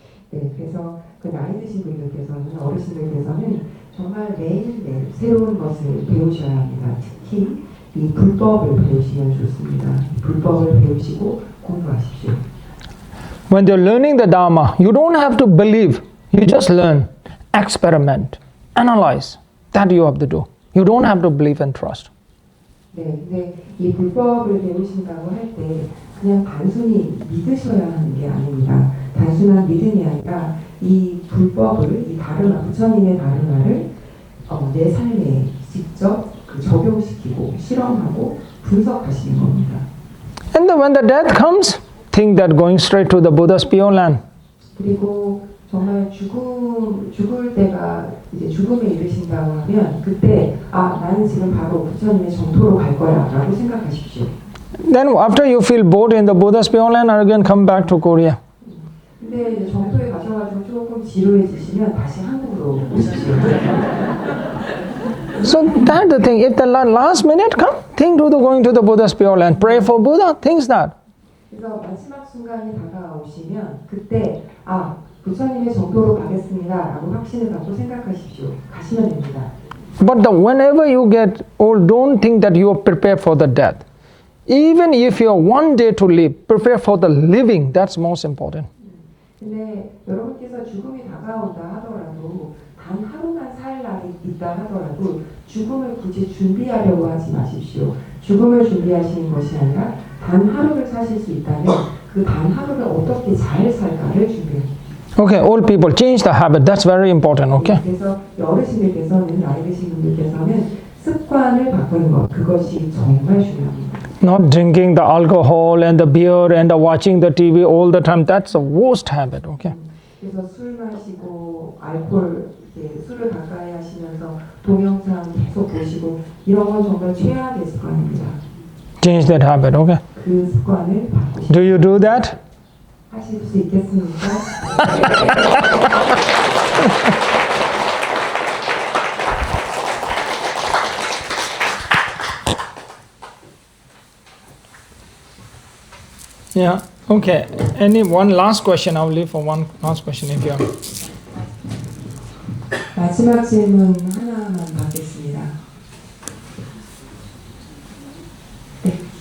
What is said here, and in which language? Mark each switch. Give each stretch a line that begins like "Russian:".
Korean: 네, 그래서 그 나이 드신 분들께서는 어르신들께서는 정말 매일매일 새로운 것을 배우셔야 합니다. 특히 이 불법을 배우시면 좋습니다. 불법을 배우시고 공부하십시오.
English: When they're learning the Dharma, you don't have to believe. You just learn, experiment, analyze. That you have to do. You don't have to believe and trust.
Korean: 네, 근데 이 불법을 배우신다고 할 때 그냥 단순히 믿으셔야 하는 게 아닙니다. 단순한 믿음이 아니라 이 불법을, 이 다르마, 부처님의 다르마를 내 삶에 직접 적용시키고 실험하고 분석하시는 겁니다.
English: And then when the death comes, think that going straight to the Buddha's Pure Land.
Korean: 그리고 정말 죽을 때가 이제 죽음에 이르신다고 하면 그때 나는 지금 바로 부처님의 정토로 갈 거야라고 생각하십시오.
English: Then after you feel bored in the Buddha's Pure Land, again come back to Korea.
Korean: 근데 이제 정토에 가셔가지고 조금 지루해지시면 다시 한국으로 오십시오.
English: So that's the thing. If the last minute come, think to the going to the Buddha's Pure Land. Pray for Buddha. Think that.
Korean: 그래서 마지막 순간이 다가오시면 그때 부처님의 정토로 가겠습니다라고 확신을 갖고 생각하십시오. 가시면 됩니다.
English: But whenever you get old, don't think that you are prepared for the death. Even if you are one day to live, prepare for the living. That's most important.
Korean: 근데 여러분께서 죽음이 다가온다 하더라도 단 하루만 살 날이 있다 하더라도 죽음을 굳이 준비하려고 하지 마십시오. 죽음을 준비하시는 것이 아니라 단 하루를 사실 수 있다면 그 단 하루를 어떻게 잘 살까를 준비합니다.
English: Okay, old people, change the habit. That's very important, okay?
Korean: 그래서 어르신들께서는 나이 드신 분들께서는 습관을 바꾸는 것 그것이 정말 중요합니다.
English: Not drinking the alcohol and the beer and the watching the TV all the time. That's the worst habit, okay?
Korean: 그래서 술 마시고 알코올 술을 가까이 하시면서 동영상 계속 보시고 이런 건 정말 최악의 습관입니다.
English: Change that habit, okay?
Korean: 그 습관을 바꾸시고
English: Do you do that?
Korean: 하실 수 있겠습니까?
English: Yeah, okay. One last question? I'll leave for one last question if you have.
Korean: 마지막 질문 하나만 받겠습니다. 네.